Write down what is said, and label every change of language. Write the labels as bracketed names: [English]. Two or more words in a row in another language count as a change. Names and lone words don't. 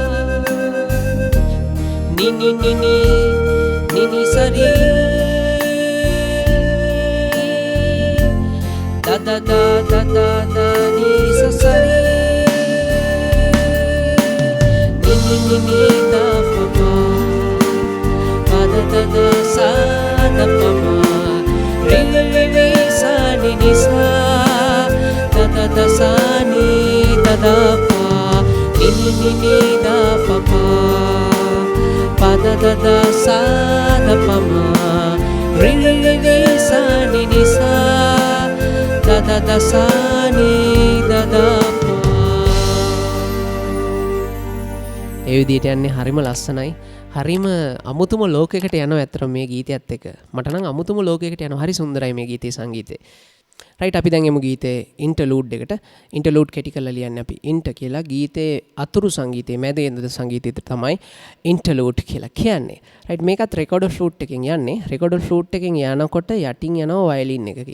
[Sinhala] නි නි නි නි නි නි සරි da da da da da da ni sa sa ri ni ni ni ni da pa pa da da da sa da pa ma ri ri ri sa ni ni sa da da da sa ni da da pa නිනි නිනි දා පපා පද දද සාද පමා ri ri ri sa ni ni sa da da da sa ni da da pa ඒ විදිහට යන්නේ හරිම ලස්සනයි හරිම අමුතුම ලෝකයකට යනවා ඇත්තට මේ ගීතයත් එක්ක මට නම් අමුතුම ලෝකයකට යනවා හරි සුන්දරයි මේ ගීතේ සංගීතය රයිට් අපි දැන් එමු ගීතේ ඉන්ටර්ලූඩ් එකට ඉන්ටර්ලූඩ් කෙටි කරලා ලියන්නේ අපි ඉන්ටර් කියලා ගීතේ අතුරු සංගීතයේ මැද එන සංගීතයට තමයි ඉන්ටර්ලූඩ් කියලා කියන්නේ රයිට් මේකත් [English] recorder flute [Sinhala] එකෙන් යන්නේ [English] recorder flute [Sinhala] එකෙන් යනකොට යටින් යනවා වයලින් එකකින්